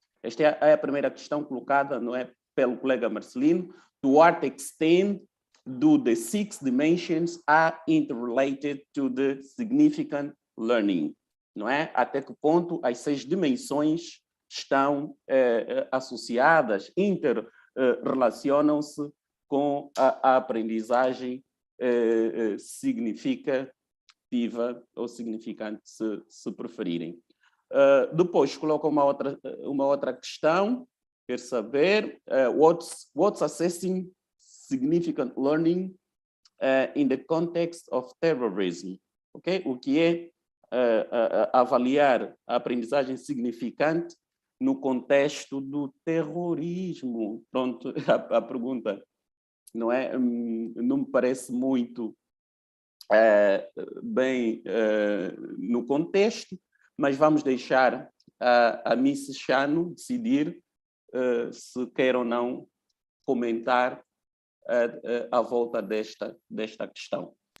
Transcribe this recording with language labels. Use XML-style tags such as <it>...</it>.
<pt>Esta é a primeira questão colocada, não é, pelo colega Marcelino.</pt> <en>To what extent do the 6 dimensions are interrelated to the significant learning?</en> <pt>Não é? Até que ponto as 6 dimensões estão associadas, interrelacionam-se com a aprendizagem significativa ou significante, se preferirem. Depois coloca uma outra questão. Quer saber</pt> <en>what's assessing significant learning in the context of terrorism? Okay?</en> <pt>O que é avaliar a aprendizagem significante no contexto do terrorismo? Pronto, a pergunta não é, não me parece muito bem no contexto, mas vamos deixar a Miss Chano decidir se quer ou não comentar à volta desta questão.</pt>